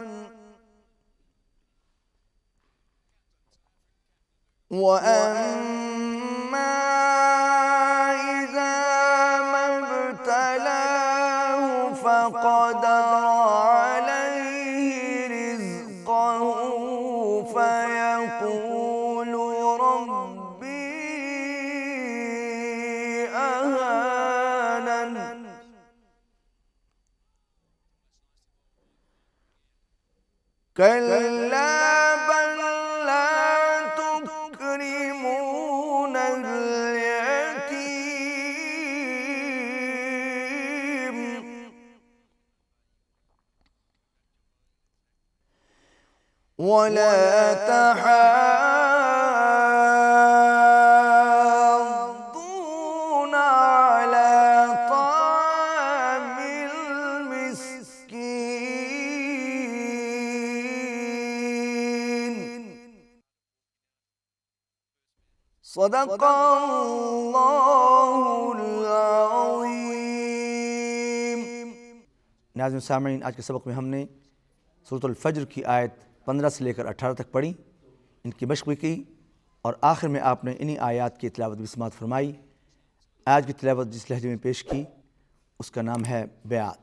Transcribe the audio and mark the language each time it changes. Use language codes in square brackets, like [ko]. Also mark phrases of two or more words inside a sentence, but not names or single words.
[ar] وأما إذا ما ابتلاه فقدر عليه رزقه فيقول ربي أهانن. كلا بل لا تكرمون اليتيم, ولا تحاضون على طعام المسكين. صدق الله العظيم. [ur] ناظرین سامعین، آج کے سبق میں ہم نے سورت الفجر کی آیت 15 سے لے کر 18 تک پڑھی، ان کی مشق بھی کی اور آخر میں آپ نے انہی آیت کی تلاوت بھی سماعت فرمائی. آج کی تلاوت جس لہجے میں پیش کی اس کا نام ہے بیات.